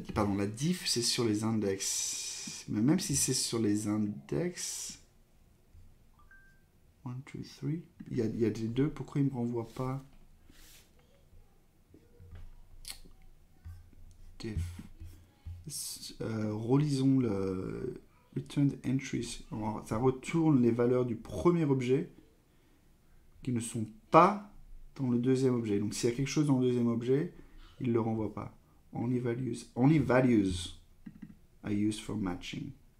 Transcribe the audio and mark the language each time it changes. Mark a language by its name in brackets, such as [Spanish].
[French] Pardon, la diff, c'est sur les index. Mais même si c'est sur les index... 1, 2, 3... Il y a les deux, pourquoi il ne me renvoie pas diff. Relisons le returned entries. Alors, ça retourne les valeurs du premier objet qui ne sont pas dans le deuxième objet. Donc s'il y a quelque chose dans le deuxième objet, il ne le renvoie pas. [English] Only values are used for matching.